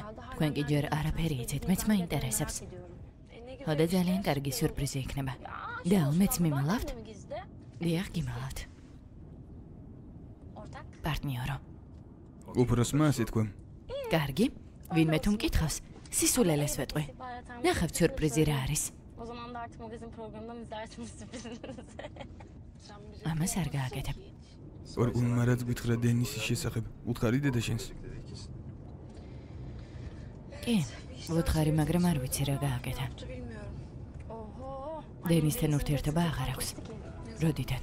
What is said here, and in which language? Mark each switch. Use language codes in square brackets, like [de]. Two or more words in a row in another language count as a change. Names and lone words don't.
[ka] თქვენ კი ჯერ არაფერი იცით, მეც მაინტერესებს. ხოდა ძალიან კარგი სიურპრიზი იქნება. და მეც მიმალავთ? დიახ, გიმალავთ. პარტნიორო. უფროსმა ასე თქვა. კარგი, ვინმე თუ მკითხავს, სისულელეს ვეტყვი. ნახავთ სიურპრიზი რა არის. [tr] O zaman da artık magazin programından izlersiniz sürprizinizi. [ka] ამას არ გააკეთებ. ორგუნმა რაც გითხრა დენისის შესახებ, უთხარი დედა შენს. კი, უთხარი, მაგრამ არ ვიცი რა გააკეთა. დენისთან ურთიერთობა აღარ აქვს. როდიდან?